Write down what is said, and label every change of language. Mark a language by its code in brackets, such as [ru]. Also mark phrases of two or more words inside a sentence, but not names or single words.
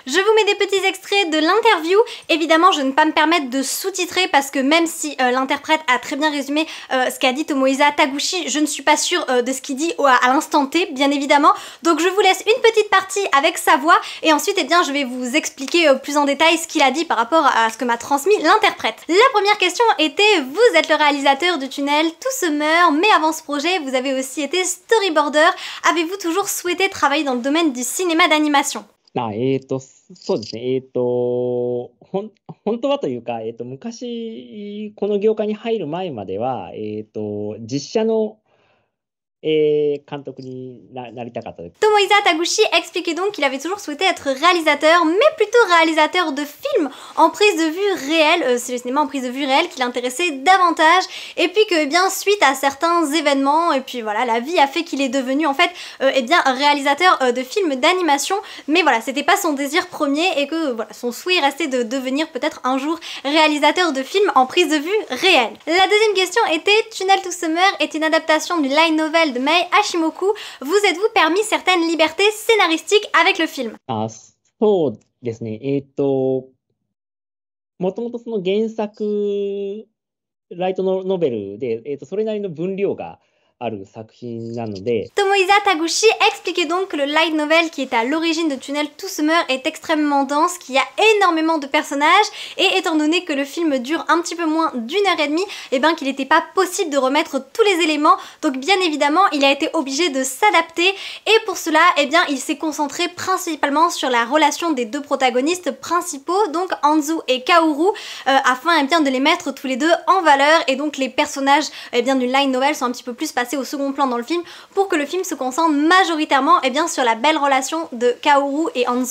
[fr] Je vous mets des petits extraits de l'interview, évidemment je ne peux pas me permettre de sous-titrer parce que même si l'interprète a très bien résumé ce qu'a dit Tomohisa Taguchi, je ne suis pas sûre de ce qu'il dit à l'instant T, bien évidemment, donc je vous laisse une petite partie avec sa voix et ensuite eh bien je vais vous expliquer plus en détail ce qu'il a dit par rapport à ce que m'a transmis l'interprète. La première question était, vous êtes le réalisateur du Tunnel to Summer, mais avant ce projet, vous avez aussi été storyboarder. Avez-vous toujours souhaité travailler dans le domaine du cinéma d'animation? [ja] そうですね。本当はというか、昔、この業界に入る前までは、実写の、監督になりたかったです。 [fr] Tomohisa Taguchi expliquait donc qu'il avait toujours souhaité être réalisateur, mais plutôt réalisateur de films en prise de vue réelle. C'est le cinéma en prise de vue réelle qui l'intéressait davantage. Et puis que, eh bien, suite à certains événements, et puis voilà, la vie a fait qu'il est devenu en fait, eh bien, réalisateur de films d'animation. Mais voilà, c'était pas son désir premier et que voilà, son souhait restait de devenir peut-être un jour réalisateur de films en prise de vue réelle. La deuxième question était, Tunnel to Summer est une adaptation du [en] light novel [fr] de Mei Hashimoku. Vous êtes-vous permis certaines libertés scénaristiques avec le film? [ja] そうですね。もともとその原作、ライトノベルで、それなりの分量がある作品なので。 [fr] Tomohisa Taguchi expliquait donc que le [en] light novel [fr] qui est à l'origine de Tunnel to Summer est extrêmement dense, qu'il y a énormément de personnages et étant donné que le film dure un petit peu moins d'1 heure et demie, et bien qu'il n'était pas possible de remettre tous les éléments, donc bien évidemment il a été obligé de s'adapter et pour cela eh bien il s'est concentré principalement sur la relation des deux protagonistes principaux, donc Anzu et Kaoru, afin eh bien de les mettre tous les deux en valeur et donc les personnages eh bien, du [en] light novel [fr] sont un petit peu plus passés au second plan dans le film pour que le film se concentre majoritairement eh bien, sur la belle relation de Kaoru et Anzu.